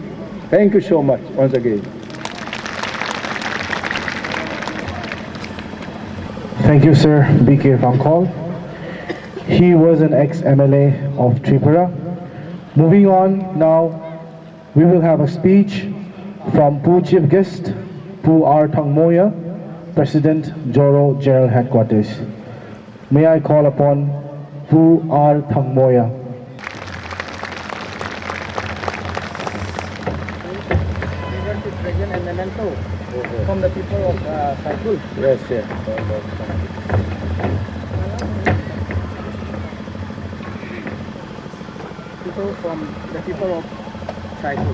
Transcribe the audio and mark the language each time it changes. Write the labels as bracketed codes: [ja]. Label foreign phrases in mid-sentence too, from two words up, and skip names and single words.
[en] Thank you so much once again. Thank you, sir, B.K. Phangkhol. He was an ex-MLA of Tripura. Moving on now, we will have a speech from Pu Chief Guest, Pu R. Thangmoya, President, ZoRo General Headquarters. May I call upon Pu R. Thangmoya. Present a memento from the people of Saikul. Yes, yes. People from the people of Saikul.